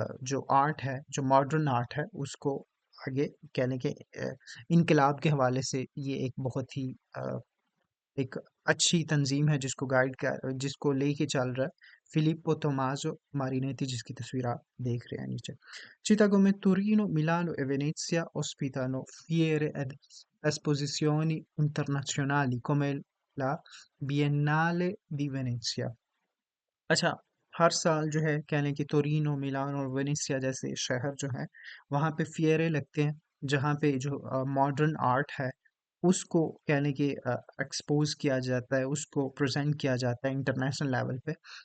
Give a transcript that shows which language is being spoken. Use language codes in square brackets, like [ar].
[hi] जो आर्ट है, जो मॉडर्न आर्ट है, उसको आगे कहने के इनकलाब के हवाले से ये एक बहुत ही एक अच्छी तंजीम है, जिसको गाइड कर जिसको लेके चल रहा है फिलिप्पो टोमासो मारिनेटी, जिसकी तस्वीर आप देख रहे हैं नीचे। [it] Città come Torino, Milano e Venezia ospitano fiere ed esposizioni internazionali come la Biennale di Venezia। [hi] अच्छा, हर साल जो है कह लें कि तोरिनो, मिलान और वेनेसिया जैसे शहर जो हैं, वहाँ पे फेयरें लगते हैं, जहाँ पे जो मॉडर्न आर्ट है उसको कह लें कि एक्सपोज किया जाता है, उसको प्रेजेंट किया जाता है इंटरनेशनल लेवल पे।